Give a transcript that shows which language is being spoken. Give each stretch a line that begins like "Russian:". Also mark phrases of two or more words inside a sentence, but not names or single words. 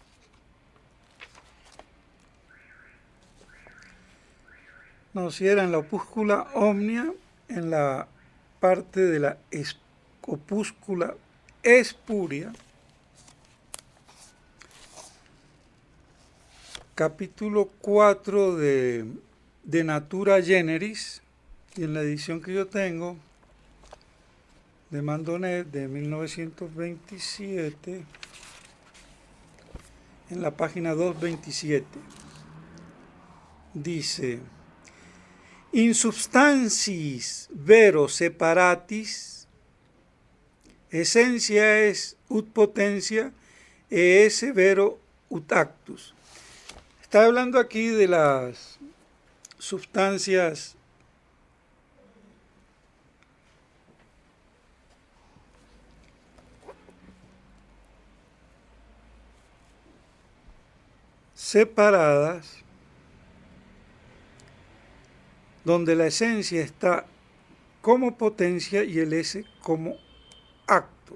Spanish: No, si era en la
Latin: opúscula omnia,
Spanish: en la parte de la opúscula espuria, capítulo 4 de Natura Generis, y en la edición que yo tengo, de Mandonet, de 1927, en la página 227, dice:
Latin: in substantis vero separatis, essentia es ut potentia, e esse vero ut actus.
Spanish: Está hablando aquí de las sustancias separadas, donde la esencia está como potencia y el S como acto.